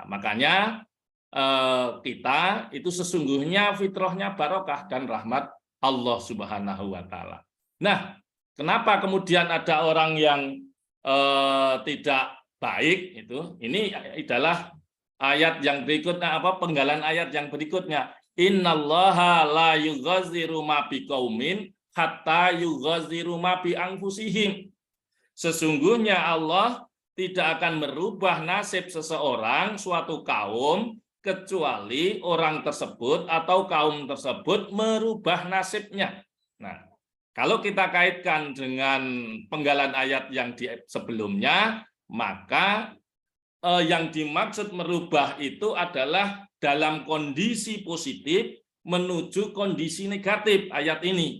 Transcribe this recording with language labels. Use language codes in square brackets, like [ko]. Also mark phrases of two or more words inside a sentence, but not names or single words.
[id] Makanya kita itu sesungguhnya fitrahnya barokah dan rahmat Allah [ar] سبحانه وتعالى. [id] Nah, kenapa kemudian ada orang yang tidak baik itu? Ini adalah ayat yang berikutnya, penggalan ayat yang berikutnya. [ar] إن الله لا يغير ما بقوم حتى يغيروا ما بأنفسهم. [id] Sesungguhnya Allah tidak akan merubah nasib seseorang, suatu kaum, kecuali orang tersebut atau kaum tersebut merubah nasibnya. Nah, kalau kita kaitkan dengan penggalan ayat yang sebelumnya, maka yang dimaksud merubah itu adalah dalam kondisi positif menuju kondisi negatif ayat ini.